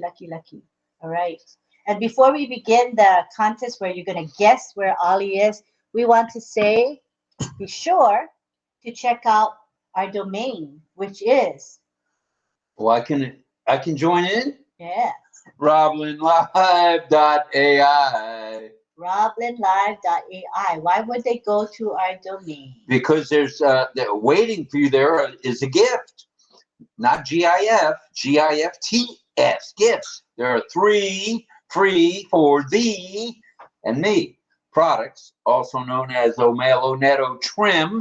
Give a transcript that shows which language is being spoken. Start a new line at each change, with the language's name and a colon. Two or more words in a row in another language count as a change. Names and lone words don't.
English: All right. And before we begin the contest where you're going to guess where Ollie is, we want to say, be sure to check out our domain, which is. Well, I can join in? Yes. RobLynnLive.ai. RobLynnLive.ai. Why would they go to our domain? Because there's waiting for you there is a gift. Not GIF, GIFTS, gifts. There are 3 free for thee and me products, also known as Omelo Netto Trim.